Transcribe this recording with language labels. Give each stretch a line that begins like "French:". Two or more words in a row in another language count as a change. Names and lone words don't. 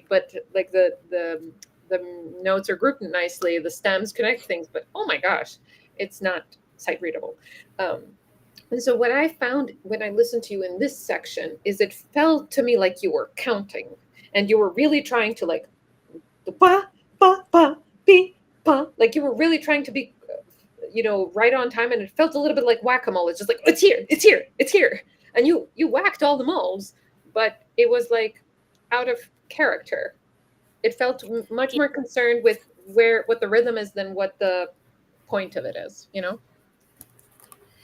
English: But like the notes are grouped nicely. The stems connect things, but oh my gosh, it's not sight readable. And so what I found when I listened to you in this section is it felt to me like you were counting and you were really trying to like, ba, ba, ba, be, ba. Like you were really trying to be, right on time. And it felt a little bit like whack-a-mole. It's just like, it's here, it's here, it's here. And you whacked all the moles, but it was like out of character. It felt much more concerned with what the rhythm is than what the point of it is,